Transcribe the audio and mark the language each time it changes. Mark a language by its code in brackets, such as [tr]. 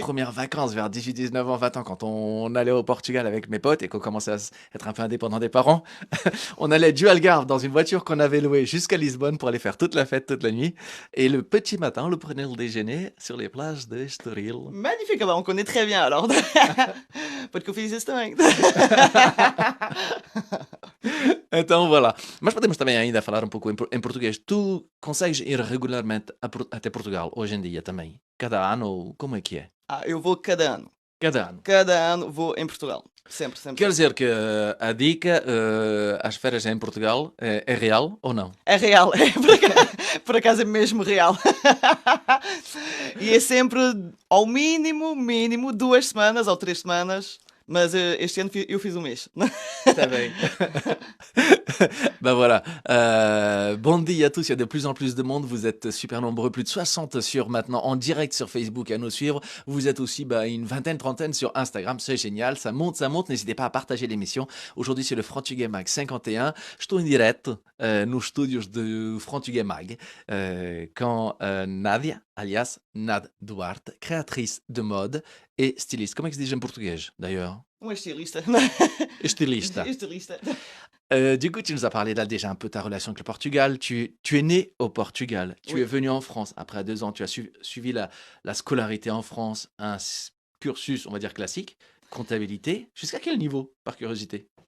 [fr] premières vacances vers 18, 19 ans, 20 ans, quand on allait au Portugal avec mes potes et qu'on commençait à être un peu indépendant des parents, on allait du Algarve dans une voiture qu'on avait louée jusqu'à Lisbonne pour aller faire toute la fête toute la nuit. Et le petit matin, on le prenait le déjeuner sur les plages de Estoril. Magnifique, ah bah, on connaît très bien alors. [pt] Pode que eu fiz isso também. Então, vá lá. Mas podemos também ainda falar um pouco em português. Tu consegues ir regularmente até Portugal hoje em dia também? Cada ano? Ou como é que é? Ah, eu vou cada ano. Cada ano. Cada ano vou em Portugal. Sempre, sempre. Quer dizer que a dica às férias em Portugal é real ou não? É real, é por acaso é mesmo real. E é sempre, ao mínimo, 2 semanas ou 3 semanas. Mas este ano eu fiz um mês. Está bem. [fr] Ben voilà. Bon dia à tous. Il y a de plus en plus de monde. Vous êtes super nombreux. Plus de 60 sur maintenant en direct sur Facebook à nous suivre. Vous êtes aussi une vingtaine, trentaine sur Instagram. C'est génial. Ça monte, ça monte. N'hésitez pas à partager l'émission. Aujourd'hui, c'est le Português Mag 51. [pt] Estou em direto nos estúdios do Português Mag com Nádia, alias Nad Duarte, [fr] créatrice de mode et styliste. [pt] Como é que se diz em português, [fr] d'ailleurs? [pt] Estilista. [fr] Styliste. [pt] Estilista. [fr] Du coup, tu nous as parlé là déjà un peu de ta relation avec le Portugal. Tu es né au Portugal. Tu Oui. es venu en France. Après 2 ans, tu as suivi la scolarité en France, un cursus, on va dire, classique, comptabilité. Jusqu'à quel niveau, par curiosité?